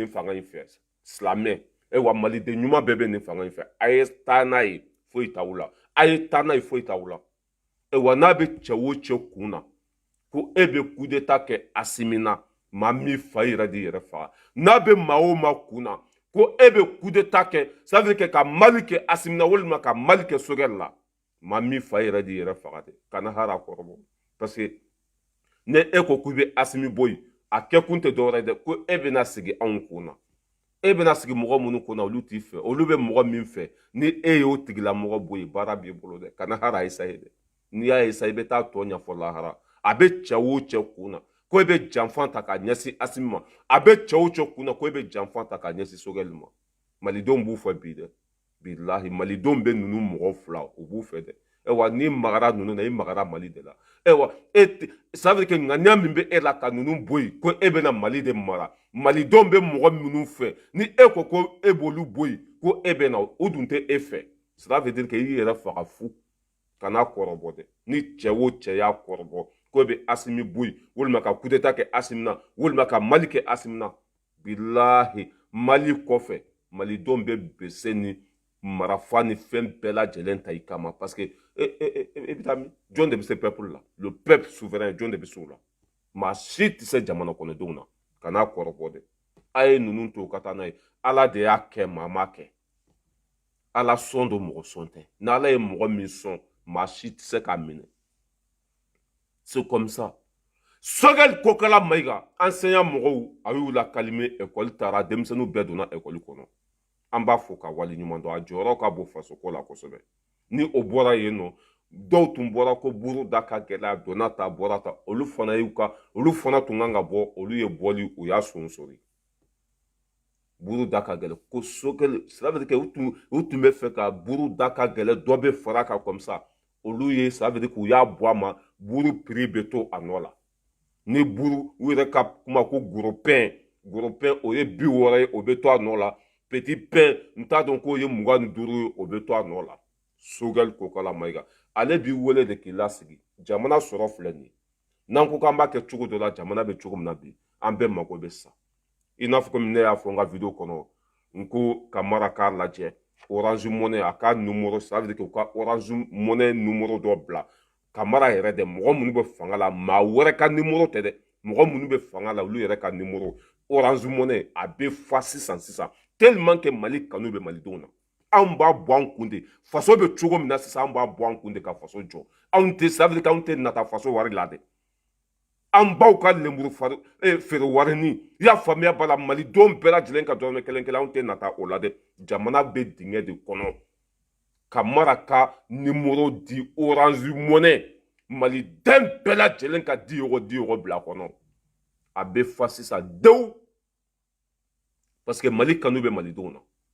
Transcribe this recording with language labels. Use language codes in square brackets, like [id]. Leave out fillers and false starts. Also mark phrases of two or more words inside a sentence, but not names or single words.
[bm] nin fanga in fɛ silamɛ wa maliden ɲuman bɛɛ bɛ nin fanga in fɛ a ye taa n'a ye foyi t'aw la a ye taa n'a ye foyi t'aw la wa n'a bɛ cɛ o cɛ kun na ko e bɛ [fr] coup d'état [bm] kɛ Asimi na maa min fa yɛrɛ de yɛrɛ faga n'a bɛ maa o maa kun na ko e bɛ [fr] coup d'état [bm] kɛ [fr] ça veut dire que [bm] ka Mali kɛ Asimi na walima ka Mali kɛ Sogɛli la maa min fa yɛrɛ de yɛrɛ faga dɛ kana hara kɔrɔbɔ [fr] parce que [bm] ne e ko k'u bɛ Asimi bɔ yen a kɛ kun tɛ dɔwɛrɛ dɛ ko e bɛna sigi anw kun na e bɛna sigi mɔgɔ minnu kunna olu t'i fɛ olu bɛ mɔgɔ min fɛ ni e y'o tigilamɔgɔ bɔ yen baara b'i bolo dɛ kana hara essaye dɛ n'i y'a essaye i bɛ taa tɔ ɲɛfɔ lahara a bɛ cɛ o cɛ kun na ko e bɛ janfan ta k'a ɲɛsin Asimi ma a bɛ cɛ o cɛ kun na ko e bɛ janfan ta k'a ɲɛsin Sogɛli ma malidenw b'u fɛ bi dɛ bilahi malidenw bɛ ninnu mɔgɔ fila u b'u fɛ dɛ ayiwa n'i magara ninnu na i magara Mali de la ayiwa [fr] ça veut dire que [bm] ŋaniya min bɛ e la ka ninnu bɔ yen ko e bɛna Mali de mara malidenw bɛ mɔgɔ minnu fɛ ni e ko e b'olu bɔ yen ko e bɛ na o dun tɛ e fɛ [fr] cela veut dire que [bm] i yɛrɛ faga fu kana kɔrɔbɔ dɛ ni cɛ o cɛ y'a kɔrɔbɔ ko e bɛ Asimi bɔ yen walima ka [fr] coup d'état [bm] kɛ Asimi na walima ka Mali kɛ Asimi na bilahi Mali kɔfɛ malidenw bɛ bese ni marafa ni fɛn bɛɛ lajɛlen ta i kama [fr] parce que [bm] e bɛ taa min jɔn de bɛ se peuple la [fr] le peuple souverain [bm] jɔn de bɛ se o la maa si tɛ se jamana kɔnɔdenw na kana kɔrɔbɔ dɛ a ye ninnu to ka taa n'a ye ala de y'a kɛ maa ma kɛ ala sɔn don mɔgɔ sɔn tɛ ni ala ye mɔgɔ min sɔn maa si tɛ se k'a minɛ [fr] c'est comme ça [bm] Sogɛli Kokala Mayiga enseignant mɔgɔw a y'u lakalime école taara denmisɛnninw bɛɛ donna école kɔnɔ an b'a fɔ ka waleɲuman dɔn a jɔyɔrɔ ka bon fasoko la kosɛbɛ ni o bɔra yen nɔ dɔw tun bɔra ko buru da ka gɛlɛ a donna ta bɔra ta olu fana tun kan ka bɔ olu ye bɔli u y'a sonsori buru da ka gɛlɛ ko Sogɛli [fr] ça veut dire que [bm] u tun bɛ fɛ ka buru da ka gɛlɛ dɔ bɛ fara kan [fr] comme ça [bm] olu ye [fr] ça veut dire [bm] k'u y'a bɔ a ma buru prix bɛ to a nɔ la ni buru u yɛrɛ ka kuma ko [fr] gros pain [bm] o ye 60 ye o bɛ to a nɔ la [fr] petit pain [bm] n t'a dɔn k'o ye 25 ye o bɛ to a nɔ la Sogɛli Kokala Mayiga ale b'i wele de k'i lasigi jamana sɔrɔ filɛ nin ye n'an ko k'an b'a kɛ cogo dɔ la jamana bɛ cogo min na bi an bɛɛ mago bɛ sa i n'a fɔ komi ne y'a fɔ n ka video kɔnɔ n ko ka mara k'a lajɛ Orange Money a ka numéro [fr] ça veut dire que [bm] u ka Orange Money numéro dɔ bila ka mara yɛrɛ dɛ mɔgɔ minnu bɛ fanga la maa wɛrɛ ka numéro tɛ dɛ mɔgɔ minnu bɛ fanga la olu yɛrɛ ka numéro Orange Money a bɛ fa sisan [fr] tellement que [bm] Mali kanu bɛ malidenw na anw b'a bɔ an kun de faso bɛ cogo min na sisan an b'a bɔ an kun de ka faso jɔ anw tɛ [fr] ça veut dire que [bm] anw tɛ nata faso wari la dɛ an baw ka lemuru feere warini i y'a faamuya b'a la malidenw bɛɛ lajɛlen ka dɔrɔmɛ kelen kelen anw tɛ nata o la dɛ jamana bɛ dingɛ de kɔnɔ ka mara ka numéro di Orange Money maliden bɛɛ lajɛlen ka di yɔrɔ bila kɔnɔ a bɛ fa sisan dewu [fr] parce que [bm] Mali kanu bɛ malidenw na